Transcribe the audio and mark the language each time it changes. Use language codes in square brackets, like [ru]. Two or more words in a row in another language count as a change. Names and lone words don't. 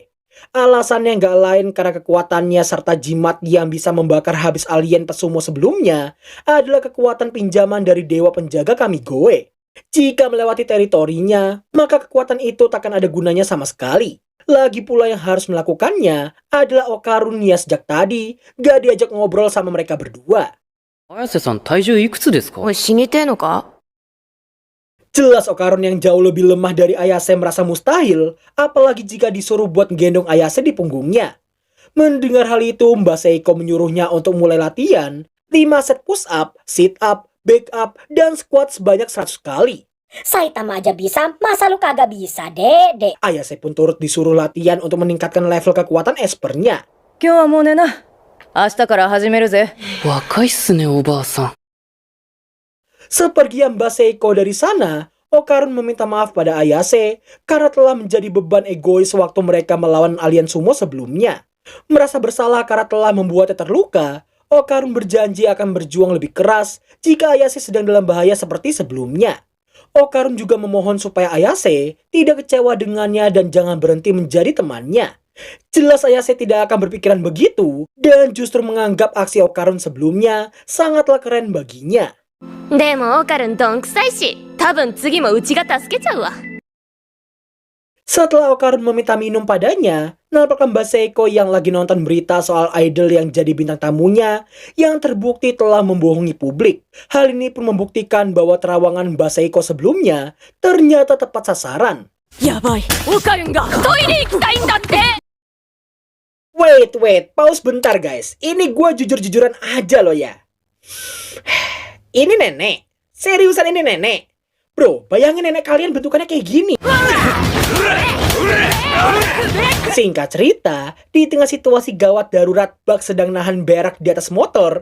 [id] Alasannya nggak lain karena kekuatannya serta jimat yang bisa membakar habis alien pesumo sebelumnya adalah kekuatan pinjaman dari dewa penjaga Kamigoe. Jika melewati teritorinya, maka kekuatan itu takkan ada gunanya sama sekali. Lagi pula yang harus melakukannya adalah Okarun yang sejak tadi gak diajak ngobrol sama mereka berdua. [ja] 綾瀬さん体重いくつですか？おい、死にてえのか？ [id] Jelas Okarun yang jauh lebih lemah dari Ayase merasa mustahil, apalagi jika disuruh buat gendong Ayase di punggungnya. Mendengar hal itu, Mbah Seiko menyuruhnya untuk mulai latihan 5 set [en] push up, sit up, back up, [id] dan squat sebanyak 100 kali. Saitama aja bisa, masa lu kagak bisa, Dek? Ayase pun turut disuruh latihan untuk meningkatkan level kekuatan espernya. [ja] 今日はもう寝な。明日から始めるぜ。若いっすねおばあさん。 [id] Sepergian Mbah Seiko dari sana, Okarun meminta maaf pada Ayase karena telah menjadi beban egois waktu mereka melawan alien sumo sebelumnya. Merasa bersalah karena telah membuatnya terluka, Okarun berjanji akan berjuang lebih keras jika Ayase sedang dalam bahaya seperti sebelumnya. Okarun juga memohon supaya Ayase tidak kecewa dengannya dan jangan berhenti menjadi temannya. Jelas Ayase tidak akan berpikiran begitu dan justru menganggap aksi Okarun sebelumnya sangatlah keren baginya. [ja] でもオカルンどんくさいし、多分次もうちが助けちゃうわ。 [id] Setelah Okarun meminta minum padanya, nampaknya Mbah Seiko yang lagi nonton berita soal idol yang jadi bintang tamunya yang terbukti telah membohongi publik. Hal ini pun membuktikan bahwa terawangan Mbah Seiko sebelumnya ternyata tepat sasaran. [ja] やばい。オカルンが。トイレ行きたいんだって。 [en] Wait, pause [id] bentar guys. Ini gua jujur-jujuran aja loh ya. Ini nenek. Seriusan ini nenek. Bro, bayangin nenek kalian bentukannya kayak gini. Singkat cerita, di tengah situasi gawat darurat, Buck sedang nahan berak di atas motor.